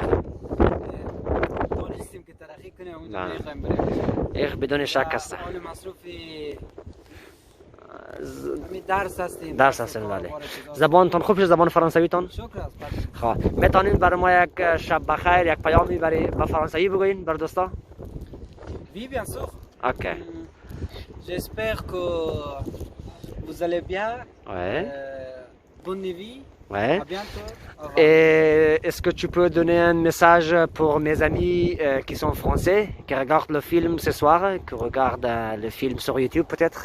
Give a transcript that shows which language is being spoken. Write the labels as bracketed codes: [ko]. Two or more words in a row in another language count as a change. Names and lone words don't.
[fa] دانستیم که ترقی کنیم اونجا میخوایم بریم. بدون شک است. حال مصروف درس هستیم. بله. زبانتون خوب شد؟ زبان فرانسویتون؟ شکر است. خب میتونین برای ما یک شب بخیر یک پیامی برای با فرانسوی بگوین بر دوستا؟ [fr] Oui bien sûr. OK. J'espère que vous allez bien. Ouais. Bonne nuit. Ouais. À bientôt. Et est-ce que tu peux donner un message pour mes amis qui sont français, qui regardent le film ce soir, qui regardent le film sur YouTube peut-être?